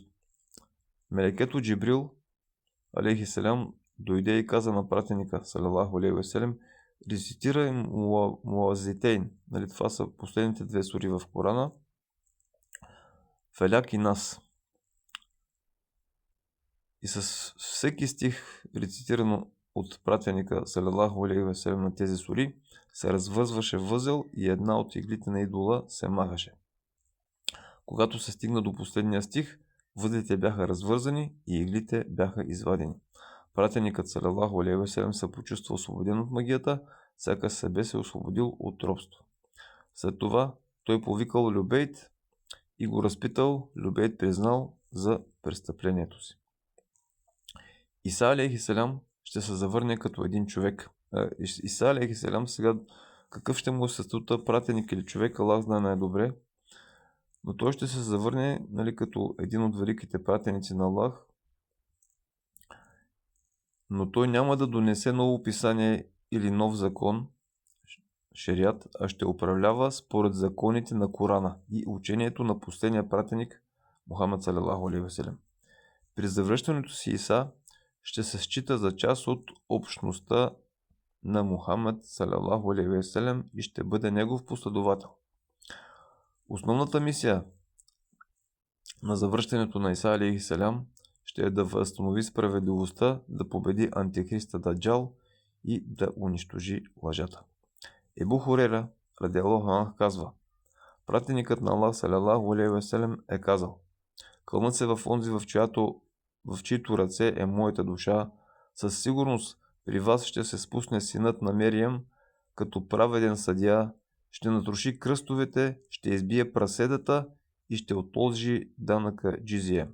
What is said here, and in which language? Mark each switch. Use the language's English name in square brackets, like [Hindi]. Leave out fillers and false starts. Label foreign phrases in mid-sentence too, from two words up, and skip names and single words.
[Bulgarian] Мелекето Джибрил алейхиселям дойде и каза на пратеника [Arabic] صلى الله عليه وسلم: [Bulgarian] рецитирай Муазитейн. Това са последните 2 сури в Корана. Феляк и Нас. И с всеки стих, рецитирано от пратеника [Arabic] صلى الله عليه وسلم [Bulgarian] на тези сури, се развързваше възел и една от иглите на идола се махаше. Когато се стигна до последния стих, възлите бяха развързани и иглите бяха извадени. Пратеникът [Arabic] صلى الله عليه وسلم [Bulgarian] се почувства освободен от магията, сякаш себе се освободил от робство. След това той повикал Любейт и го разпитал. Любейт признал за престъплението си. Иса [Arabic] عليه السلام [Bulgarian] ще се завърне като един човек. Иса [Arabic] عليه السلام [Bulgarian] сега какъв ще му е статута, пратеник или човек, Аллах знае най-добре, но той ще се завърне, нали, като един от великите пратеници на Аллах, но той няма да донесе ново писание или нов закон, шериат, а ще управлява според законите на Корана и учението на последния пратеник Мухаммад [Arabic] صلى الله عليه وسلم. [Bulgarian] При завръщането си Иса ще се счита за част от общността на Мухаммад [Arabic] صلى الله عليه وسلم [Bulgarian] и ще бъде негов последовател. Основната мисия на завръщането на Иса [Arabic] عليه السلام [Bulgarian] ще е да възстанови справедливостта, да победи антихриста Даджал и да унищожи лъжата. Ебу Хурейра [Arabic] رضي الله عنه [Bulgarian] казва: пратеникът на Аллах [Arabic] صلى الله عليه وسلم [Bulgarian] е казал: кълнат се в онзи, в чието ръце е моята душа, със сигурност при вас ще се спусне синът на Мериям като праведен съдия, ще натруши кръстовете, ще избие праседата и ще отложи данъка джизия.